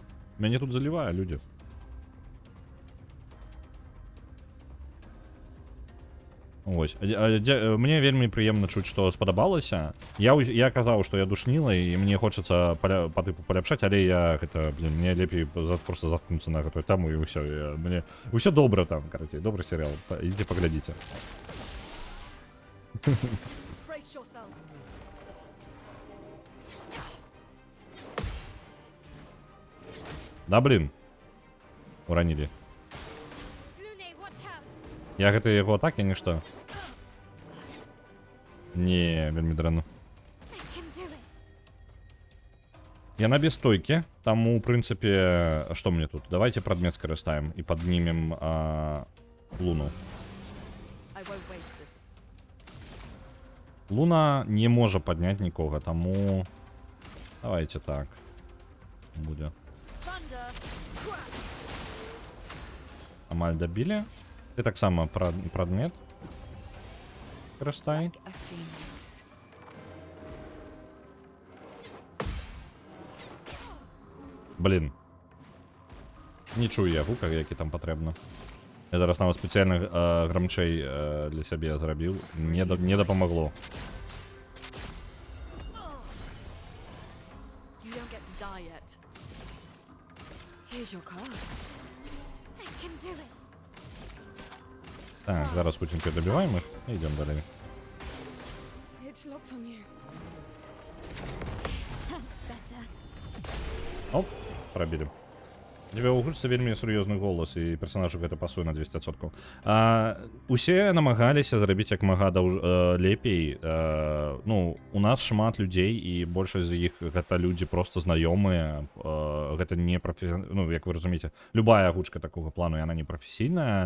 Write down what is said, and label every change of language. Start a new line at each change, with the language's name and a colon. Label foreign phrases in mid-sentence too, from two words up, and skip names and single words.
Belarusian: Мяне тут залівае, людзі. Ось. Мне вельмі прыемна чуць, што спадабалася. Я казаў, што я душніла, і мне хочацца па тыпу паляпшаць, але я гэта, блин, мне лепей просто заткнуцца на гэтую таму і ўсё. Мне ўсё добра там, карацей, добры серыял. Ідзіце паглядзіце.
English: Brace yourselves.
Russian: Да, блин.
Belarusian: Уранілі.
English: Lune, watch out.
Belarusian: Я гэта яго атакі, нішто. Не, вельмі дрэнна.
English: I can do it.
Belarusian: Яна без стойкі, таму, у прынцыпе, што мне тут? Давайте прадмет скарыстаем і паднімем Луну.
English: I won't waste this.
Belarusian: Луна не можа падняць нікога, таму... Давайте так. Будзе.
English: Thunder. Crack.
Belarusian: Амаль дабілі. Ты таксама прадмет. Карыстай.
English: A phoenix.
Belarusian: Блін. Не чую я гука, які там патрэбна. Я зараз нават спецыяльна грамчэй для сябе зрабіў. Не дапамагло.
English: You don't get to die yet. Here's your card. I can do it.
Ukrainian: Так, зараз хутенько добіваем їх і йдемо далі.
English: It's locked on you. That's better.
Belarusian: Оп, пробілі.
Russian: У тебя
Belarusian: ў гульцы вельмі сур'ёзны голас, і персонажу гэта пасуе на 200%. Усе намагаліся зрабіць як мага лепей. Ну, у нас шмат людзей, і большасць з іх гэта людзі просто знаёмыя. Гэта не ну, як вы разумееце, любая агучка такога плану, яна не прафесійная.